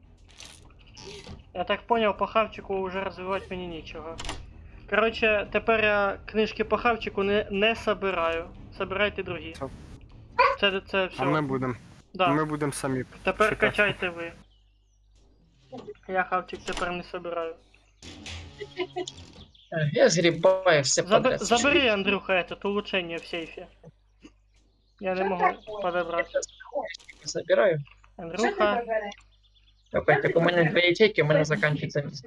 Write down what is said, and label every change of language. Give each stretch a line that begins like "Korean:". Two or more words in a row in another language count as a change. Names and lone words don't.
Ukrainian: Я так поняв, по хавчику вже розвивати мені нічого. Коротше, тепер я книжки по хавчику не собираю. Собирайте другі. Це все. А ми будемо. Да. Ми будемо самі. Тепер читати. качайте ви. Я хавчик тепер не собираю.
Russian: Я сгребаю все подряд. Забери, Андрюха, это улучшение в сейфе. Я не могу подобрать. Забираю. Андрюха, Опять так у меня 2 ячейки, у меня заканчивается место.